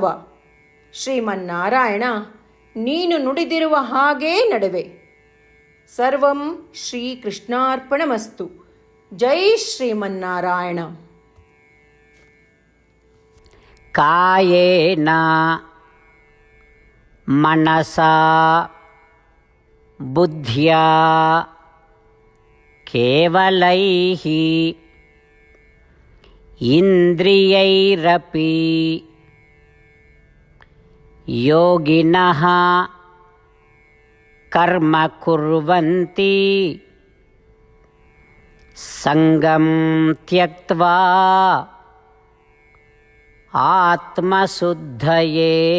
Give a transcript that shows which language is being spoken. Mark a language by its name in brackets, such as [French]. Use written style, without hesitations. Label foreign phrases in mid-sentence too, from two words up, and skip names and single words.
[Kannada] ಶ್ರೀಮನ್ನಾರಾಯಣ, ನೀನು ನುಡಿದಿರುವ ಹಾಗೇ ನಡುವೆ. [Sanskrit] ಸರ್ವಂ ಶ್ರೀಕೃಷ್ಣಾರ್ಪಣಮಸ್ತು. [Kannada] ಜೈ ಶ್ರೀಮನ್ನಾರಾಯಣ. [Sanskrit] ಕಾಯೇನ మనసా బుద్ధ్యా కేవలైః ఇంద్రియైరపి యోగినః కర్మ కుర్వంతి సంగం త్యక్త్వా ఆత్మశుద్ధయే.